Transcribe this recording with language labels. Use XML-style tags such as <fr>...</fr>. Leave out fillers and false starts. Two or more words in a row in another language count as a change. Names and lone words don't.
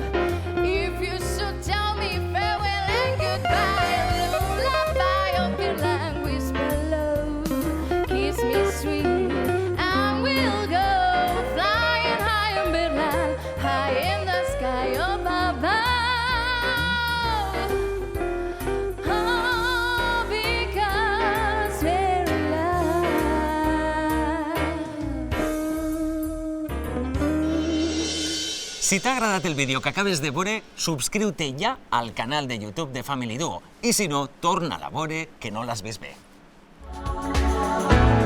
<en>If you should tell me farewell and goodbye, lullaby of your language below, kiss me sweet, and we'll go flying high in Berlin, high in the sky above. Oh, because we're in love.</en> <ca>Si t'ha agradat el vídeo que acabes de veure, subscriu-te ja al canal de YouTube de Family Duo. I si no, torna-la a veure que no l'has vist bé.</ca>